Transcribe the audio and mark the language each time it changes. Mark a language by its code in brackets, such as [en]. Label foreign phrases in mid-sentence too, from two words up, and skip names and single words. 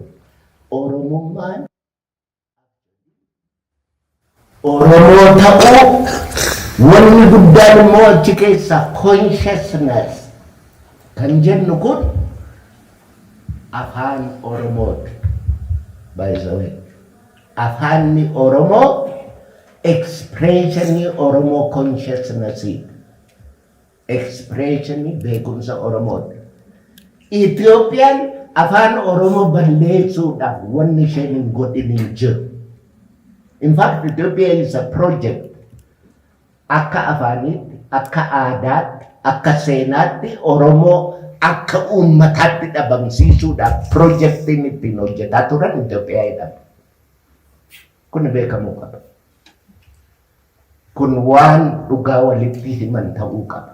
[om] Oromummaan Oromoo ta'uu wanni guddaan immoo achi keessa consciousness kan jennu kun afaan Oromooti. [en] By the way, [om] afaanni Oromoo expressionii Oromoo consciousnessii, expressionii beekumsa Oromooti. Itoophiyaan afaan Oromoo balleessuudhaaf wanni isheen hin godhin hin jiru. [en] In fact, Ethiopia is a project. [om] Akka afaaniitti, akka aadaatti, akka seenaatti Oromoo akka uummataatti dhabamsiisuudhaaf projektiin ittiin hojjetaa turan Itoophiyaa jedhama. Kun beekamuu qaba. Kun waan dhugaa walitti himan ta'uu qaba.